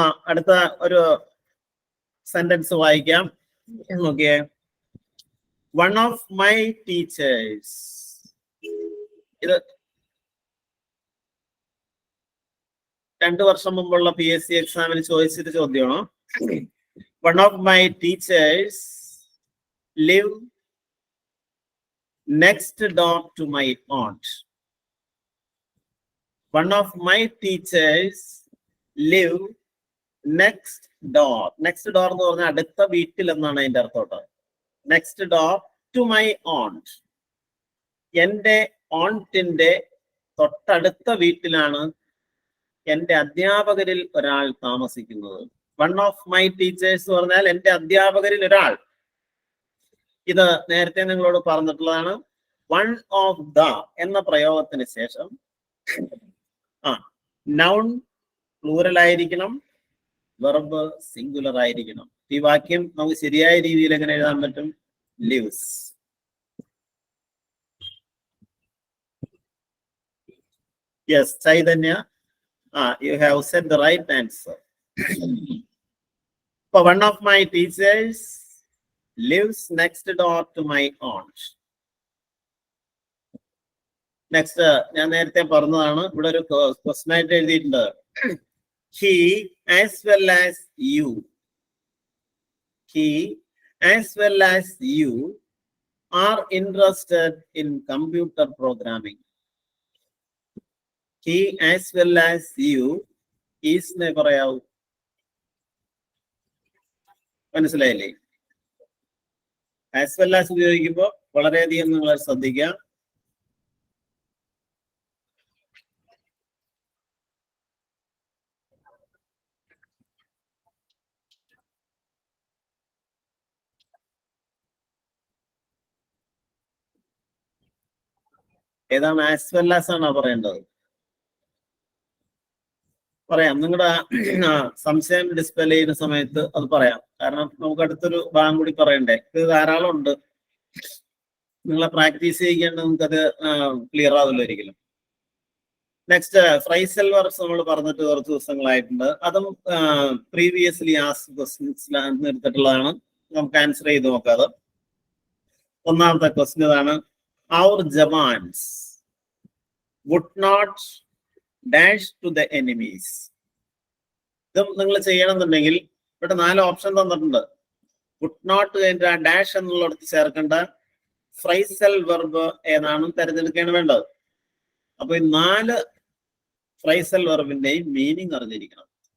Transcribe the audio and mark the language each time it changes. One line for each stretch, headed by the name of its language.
Malayalam: അടുത്ത ഒരു സെന്റൻസ് വായിക്കാം. നോക്കിയേ.
English: One of my teachers.
Malayalam: ഇത് 2 വർഷം മുമ്പുള്ള PSC എക്സാമിന് ചോദിച്ചൊരു ചോദ്യമാണോ?
English: One of my teachers live next door to my aunt. One of my teachers live next door.
Malayalam: Next door എന്ന് പറഞ്ഞാൽ അടുത്ത വീട്ടിൽ എന്നാണ് അതിന്റെ അർത്ഥം.
English: Next door to my aunt.
Malayalam: എന്റെ ഓണ്ടിന്റെ തൊട്ടടുത്ത വീട്ടിലാണ് എന്റെ അധ്യാപകരിൽ ഒരാൾ താമസിക്കുന്നത്.
English: one of my teachers
Malayalam: പറഞ്ഞാൽ എന്റെ അധ്യാപകരിൽ ഒരാൾ. ഇത് നേരത്തെ നിങ്ങളോട് പറഞ്ഞിട്ടുള്ളതാണ്. വൺ ഓഫ് ദ എന്ന പ്രയോഗത്തിന് ശേഷം നൗൺ പ്ലൂറൽ ആയിരിക്കണം, വെർബ് സിംഗുലർ ആയിരിക്കണം. ഈ വാക്യം നമുക്ക് ശരിയായ രീതിയിൽ എങ്ങനെ എഴുതാൻ പറ്റും?
English: Lives. Yes Chaitanya, you have said the right answer. So one of my teachers lives next door to my aunt.
Malayalam: Next ഞാൻ നേരത്തെ പറഞ്ഞതാണ്, ഇവിടെ ഒരു ക്വസ്റ്റൻ ആയിട്ട് എഴുതിയിട്ടുണ്ട്.
English: He as well as you. He as well as you are interested in computer programming. He as well as you is
Malayalam: നെ പറയാവൂ. മനസ്സിലായില്ലേ? ആസ് വെൽ ആസ് ഉപയോഗിക്കുമ്പോൾ വളരെയധികം നിങ്ങൾ ശ്രദ്ധിക്കുക. ഏതാണ് ആസ് വെൽ ആസ് ആണോ പറയേണ്ടത്? പറയാം, നിങ്ങളുടെ സംശയം ഡിസ്പ്ലേ ചെയ്യുന്ന സമയത്ത് അത് പറയാം. കാരണം നമുക്ക് അടുത്തൊരു ഭാഗം കൂടി പറയണ്ടേ. ഇത് ധാരാളം ഉണ്ട്, നിങ്ങളെ പ്രാക്ടീസ് ചെയ്യിക്കേണ്ട നിങ്ങൾക്കത് ക്ലിയർ ആവില്ല ഒരിക്കലും. നെക്സ്റ്റ് ഫ്രൈസൽ വർബ്സ് നമ്മൾ പറഞ്ഞിട്ട് കുറച്ച് ദിവസങ്ങളായിട്ടുണ്ട്. അതും പ്രീവിയസ്ലി ആസ്ക്ഡ് ക്വസ്റ്റ്യൻസ് എടുത്തിട്ടുള്ളതാണ്. നമുക്ക് ആൻസർ ചെയ്ത് നോക്കാം. അത് ഒന്നാമത്തെ ക്വസ്റ്റ്യൻ ഇതാണ്.
English: Our Jawans would not dash to the enemies.
Malayalam: ഇതും നിങ്ങൾ ചെയ്യണമെന്നുണ്ടെങ്കിൽ ഇവിടെ 4 ഓപ്ഷൻ തന്നിട്ടുണ്ട്. വുഡ് നോട്ട് കഴിഞ്ഞ ഡാഷ് എന്നുള്ളടത്ത് ചേർക്കേണ്ട ഫ്രൈസൽ വെർബ് ഏതാണ് തിരഞ്ഞെടുക്കുകയാണ് വേണ്ടത്. അപ്പൊ ഈ 4 ഫ്രൈസൽ വെർബിന്റെയും മീനിങ് അറിഞ്ഞിരിക്കണം.